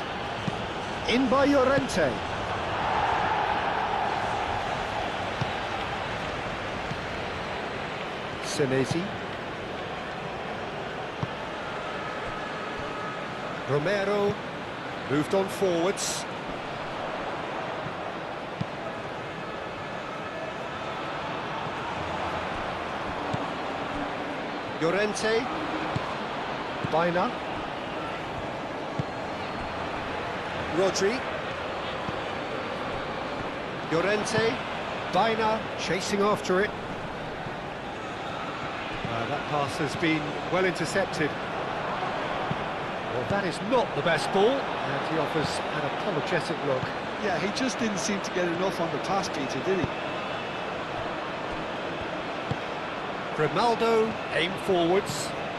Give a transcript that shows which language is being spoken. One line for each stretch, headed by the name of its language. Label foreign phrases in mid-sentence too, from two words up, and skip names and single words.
English: In by Llorente. Senesi. Romero moved on forwards. Llorente. Baina. Rodri. Llorente. Baina chasing after it. That pass has been well intercepted. Well, that is not the best ball, and he offers an apologetic look. Yeah, he just didn't seem to get enough on the pass, Peter, did he? Grimaldo, aim forwards.